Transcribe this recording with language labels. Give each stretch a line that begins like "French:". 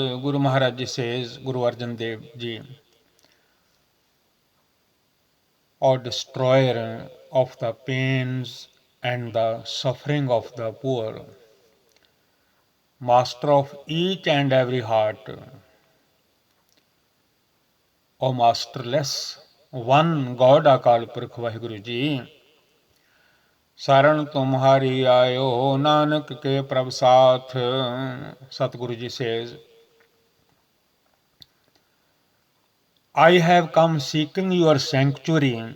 English: Guru Maharaj ji says, Guru Arjan Dev ji, or destroyer of the pains and the suffering of the poor, master of each and every heart, O masterless one God Akal Purakh Waheguru ji.
Punjabi: शरण तुम्हारी आयो नानक के प्रभ साथ।
English: Satguru ji says, I have come seeking your sanctuary.